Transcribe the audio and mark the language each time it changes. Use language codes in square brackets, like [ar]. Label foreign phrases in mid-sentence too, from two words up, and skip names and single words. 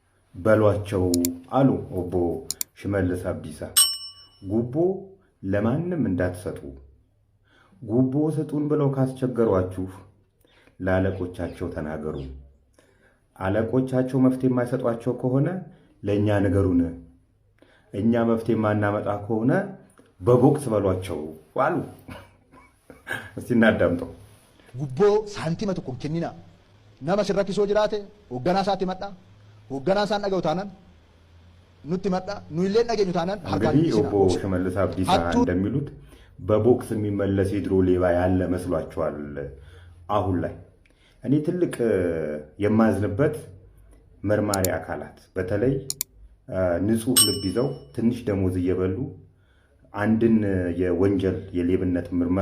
[am] በሏቸው አሉ ኦቦ ሽመልስ አብዲሳ። ጉቦ ለማንም እንዳትሰጡ። ጉቦ ስጡን ብለው ካስቸገሯችሁ ለአለቆቻቸው ተናገሩ። አለቆቻቸው መፍትሄ የማይሰጧቸው ከሆነ ለእኛ ንገሩን። እኛ መፍትሄ የማናመጣ ከሆነ በቦክስ በሏቸው አሉ። እስቲ እናዳምጠው። ጉቦ ሳንቲመ [om] tokko kennina nama sirrakkisoo jiraate hoogganaa isaatti madha hoogganaa isaan dhaga'u taanaan nutti madha nu illee dhageenyu taanaan [am] እንግዲህ ኦቦ ሽመልስ አብዲሳ እንደሚሉት በቦክስ የሚመለስ የድሮ ሌባ ያለ መስሏቸዋል። አሁን ላይ እኔ ትልቅ የማዝንበት መርማሪ አካላት በተለይ ንጹህ ልብ ይዘው ትንሽ ደሞዝ እየበሉ አንድን የወንጀል የሌብነት ምርመራ